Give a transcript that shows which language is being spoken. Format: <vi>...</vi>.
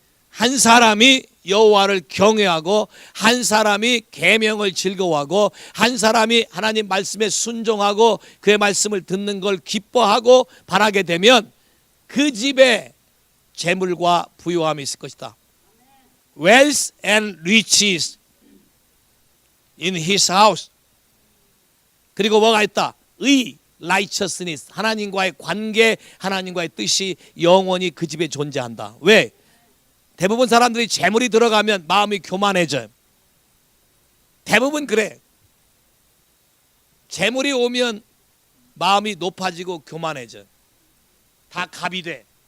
<ko>한 사람이 여호와를 경외하고, 한 사람이 계명을 즐거워하고, 한 사람이 하나님 말씀에 순종하고 그의 말씀을 듣는 걸 기뻐하고 바라게 되면 그 집에 재물과 부요함이 있을 것이다.</ko> <en>Wealth and riches in his house.</en> <ko>그리고 뭐가 있다? 의, righteousness. 하나님과의 관계, 하나님과의 뜻이 영원히 그 집에 존재한다. 왜? 대부분 사람들이 재물이 들어가면 마음이 교만해져요. 대부분 그래. 재물이 오면 마음이 높아지고 교만해져. 다 갑이 돼.</ko>